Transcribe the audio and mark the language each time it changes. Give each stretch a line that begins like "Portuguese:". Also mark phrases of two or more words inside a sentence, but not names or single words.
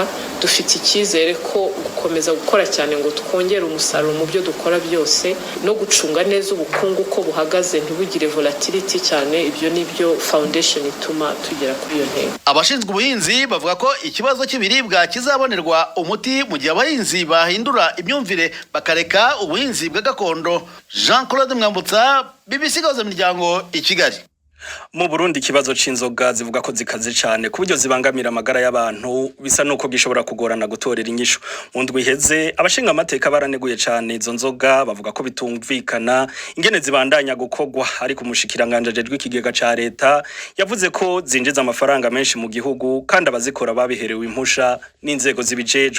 Kinyarwanda: Dufite icyizere ko gukomeza gukora cyane ngo twongere umusaruro mu byo dukora byose no gucunga neza ubukungu ko buhagaze ntibugire volatility cyane. Ibyo nibyo foundation ituma tugera kuri iyo ntego. Abashinzwe ubuhinzi bavuga ko ikibazo cy'ibiribwa kizabonerwa umuti mu gihe abahinzi bahindura imyumvire bakareka ubuhinzi bwa gakondo. Jean-Claude Mwambutsa, BBC Gahuza Miryango, i Kigali.
Rundi: Mu Burundi ikibazo c'inzoga zivuga ko zikaze cyane ku buryo zibangamira amagara y'abantu bisa nuko gishobora kugorana gutorera inyishu. Mu ndwi iheze abashinga amateka baraneguye cyane izo nzoga bavuga ko bitumvikana ingene zibandanya gukogwa, ariko umushikiranganje ajejwe ikigega ca leta yavuze ko zinjiza amafaranga menshi mu gihugu kandi abazikora babiherewe impusha n'inzego zibijejwe.